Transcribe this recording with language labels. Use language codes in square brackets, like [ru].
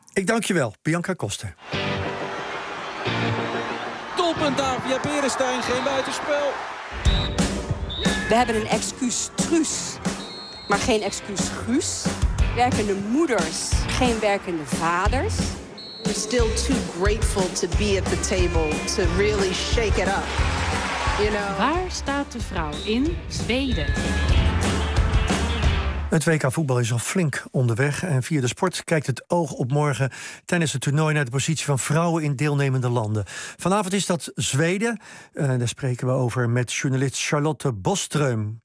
[nl] Ik dank je wel, Bianca Koster. Doelpunt daar via Berestein, geen buitenspel. We hebben een excuus, truus. Maar geen excuus, Guus. Werkende moeders, geen werkende vaders. [en] We're still too grateful to be at the table to really shake it up. You know? [nl] Waar staat de vrouw in Zweden? Het WK voetbal is al flink onderweg en via de sport kijkt het oog op morgen tijdens het toernooi naar de positie van vrouwen in deelnemende landen. Vanavond is dat Zweden. Daar spreken we over met journalist Charlotte Boström.